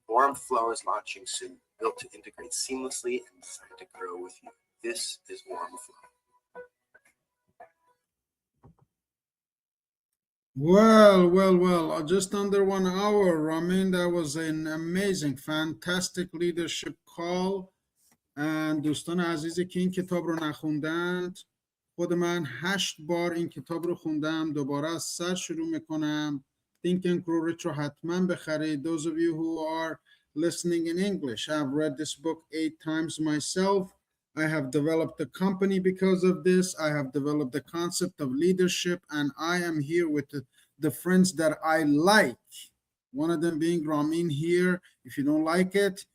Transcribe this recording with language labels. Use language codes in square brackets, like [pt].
[en] Aurum Flow is launching soon, built to integrate seamlessly and designed to grow with you. This is Aurum Flow. Well, just under 1 hour, Ramin. That was an amazing, fantastic leadership call. [fa] and دوستان عزیزی که این کتاب رو نخوندند، خود من 8 بار این کتاب رو خوندم، دوباره از سر شروع میکنم. [en] Think and Grow Rich [fa] رو حتما بخرید. [en] Those of you who are listening in English, I've read this book 8 times myself. I have developed a company because of this. I have developed the concept of leadership, and I am here with the friends that I like. One of them being Ramin here. If you don't like it,